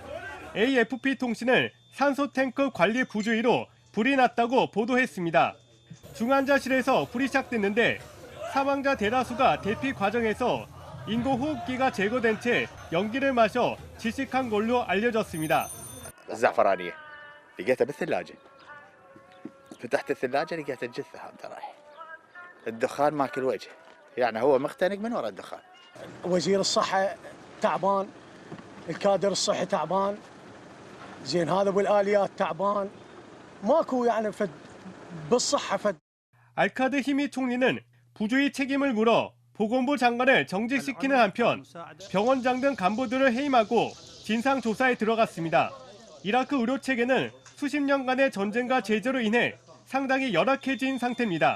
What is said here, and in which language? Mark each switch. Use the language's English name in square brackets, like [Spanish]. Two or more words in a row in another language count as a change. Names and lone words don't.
[Korean] AFP 통신은 산소 탱크 관리 부주의로 불이 났다고 보도했습니다. 중환자실에서 불이 시작됐는데 사망자 대다수가 대피 과정에서 인공호흡기가 제거된 채 연기를 마셔 질식한 걸로 알려졌습니다. [Arabic] الزعفرانية لقيتها بالثلاجة فتحت الثلاجة لقيت الجثة هذا رايح الدخان ماكل وجه يعني هو مختنق من وراء الدخان وزير الصحة تعبان الكادر الصحي تعبان زين هذا بالآليات تعبان ماكو يعني بالصحة [Korean] 알카드 히미 총리는 부주의 책임을 물어 보건부 장관을 정직시키는 한편 병원장 등 간부들을 해임하고 진상조사에 들어갔습니다. 이라크 의료 체계는 수십 년간의 전쟁과 제재로 인해 상당히 열악해진 상태입니다.